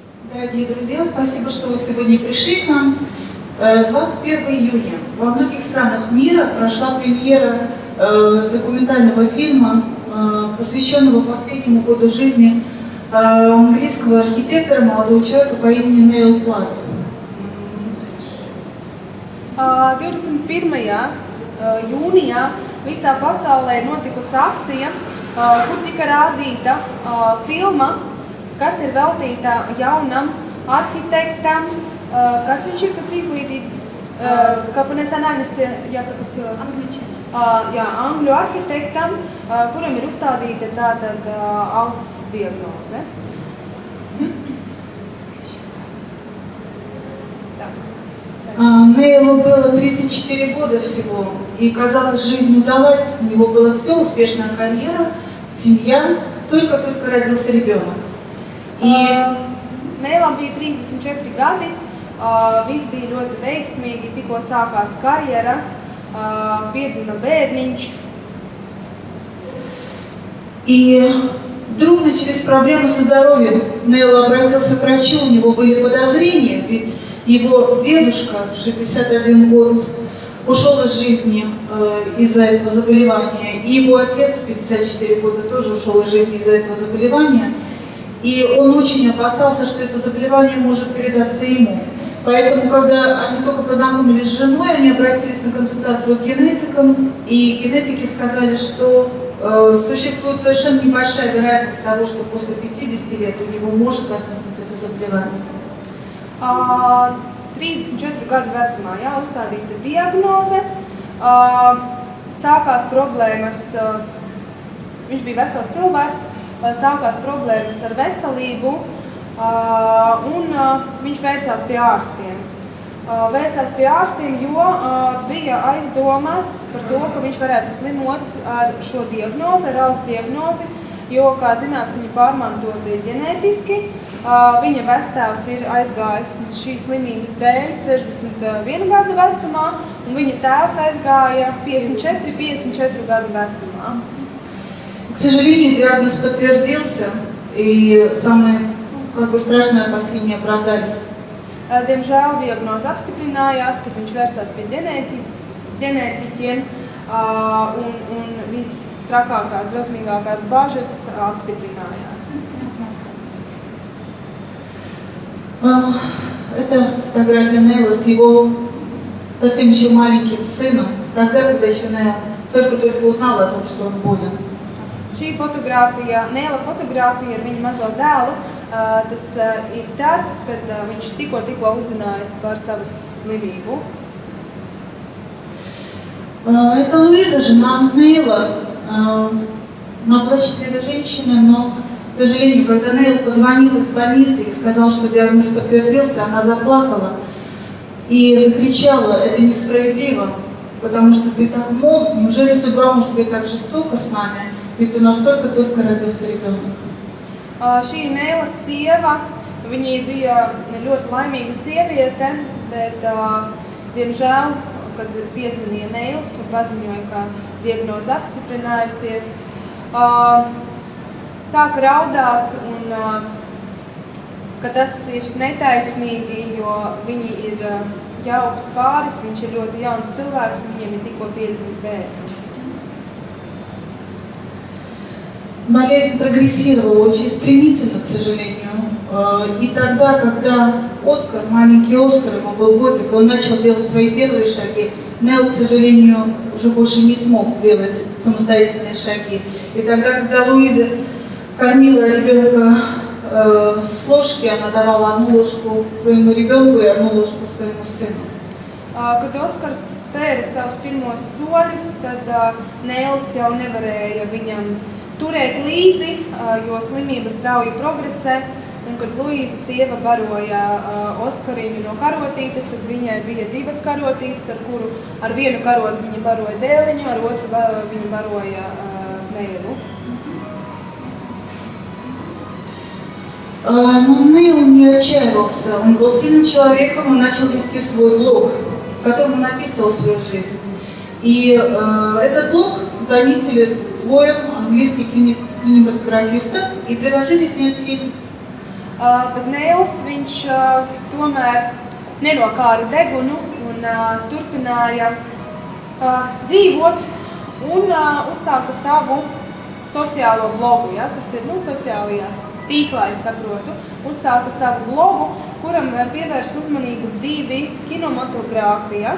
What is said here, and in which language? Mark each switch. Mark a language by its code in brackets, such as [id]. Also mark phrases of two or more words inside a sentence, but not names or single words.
[ru] Дорогие друзья, спасибо, что вы сегодня пришли к нам. 21 июня во многих странах мира прошла премьера документального фильма, посвященного последнему году жизни английского архитектора, молодого человека по имени Нейл Плат. [lv] 21. jūnijā visā pasaulē notikusi akcija, kur tika rādīta filma, kas ir veltīta jaunam arhitektam, kas viņš ir pēc izglītības, kā [ru] по национальности, я пропустила, [lv] angļu arhitektam, kuram ir uzstādīta tātad alss diagnoze. [ru] Нейлу было 34 года всего, и казалось, жизнь удалась, у него было все, успешная карьера, семья, только-только родился ребенок. [lv] Neilam bija 34 gadi, viss bija ļoti veiksmīgi, tikko sākās karjera, piedzima bērniņš. [ru] И вдруг начались проблемы со здоровьем. Нейл обратился к врачу, у него были подозрения, ведь его дедушка в 61 год ушел из жизни из-за этого заболевания, и его отец в 54 года тоже ушел из жизни из-за этого заболевания, и он очень опасался, что это заболевание может передаться ему. Поэтому, когда они только познакомились с женой, они обратились на консультацию к генетикам, и генетики сказали, что существует совершенно небольшая вероятность того, что после 50 лет у него может возникнуть это заболевание. [lv] 34 gadu vecumā uzstādīta diagnoze, sākās problēmas, viņš bija vesels cilvēks, sākās problēmas ar veselību, un viņš vērsās pie ārstiem. Vērsās pie ārstiem, jo bija aizdomas par to, ka viņš varētu slimot ar šo diagnozi, ar alss diagnozi, jo, kā zināms, viņi pārmantoti ģenētiski. Viņa vectēvs ir aizgājis šīs slimības dēļ 61 gadu vecumā, un viņa tēvs aizgāja 54 gadu vecumā. [ru] К сожалению, диагноз подтвердился, и самые страшные опасения оправдались. [lv] Diemžēl diagnoze apstiprinājās, ka viņš vērsās pie ģenētiķiem, un visstrakākās, drausmīgākās bažas apstiprinājās. [ru] Это фотография Нейла с его совсем еще маленьким сыном, когда еще Нейл только-только узнал о том, что он болен. [lv] Šī fotogrāfija, Neila fotogrāfija ar viņu mazo dēlu, tas ir tad, kad viņš tikko uzzinājis par savu slimību. [ru] Это Луиза, жена Нейла. Она плачет женщина, но, к сожалению, когда Нейл позвонил из больницы и сказал, что диагноз подтвердился, она заплакала и закричала: «Это несправедливо, потому что ты так молод, неужели судьба может быть так жестока с нами, ведь у нас только-только родился ребенок». [lv] Šī ir Neila sieva, viņa bija ļoti laimīga sieviete, bet, diemžēl, kad piezvanīja Neils un paziņoja, ka diagnoze apstiprinājusies, sāka raudāt, un ka tas ir netaisnīgi, jo viņi ir jauks pāris, viņš ir ļoti jauns cilvēks, un viņiem ir tikko piedzimti bērni. [ru] Болезнь прогрессировала очень стремительно, к сожалению. И тогда, когда Оскар, маленький Оскар, ему был годик, он начал делать свои первые шаги, Нейл, к сожалению, уже больше не смог делать самостоятельные шаги. И тогда, когда Луиза кормила ребенка с ложки, она давала одну ложку своему ребенку и одну ложку своему сыну. [lv] Kad Oskars spēra savus pirmos soļus, tad Neils jau nevarēja viņam turēt līdzi, jo slimība strauji progresē, un kad Luīza sieva baroja Oskariņu no karotītes, tad viņai bija divas karotītes, ar vienu karoti viņa baroja dēliņu, ar otru viņa baroja Neilu. [ru] Но Нейл не отчаивался, он был сильным человеком, он начал вести свой блог, в котором он описывал свою жизнь. И этот блог заметили двое английских кинематографистов и предложили снять фильм. [lv] Bet Nēls, viņš tomēr nenokāra degunu un turpināja dzīvot un uzsāka savu sociālo blogu, ja? Tas ir sociālajā tīklā, es saprotu, uzsāka savu blogu, kuram pievērs uzmanību 2 kinematogrāfi, ja?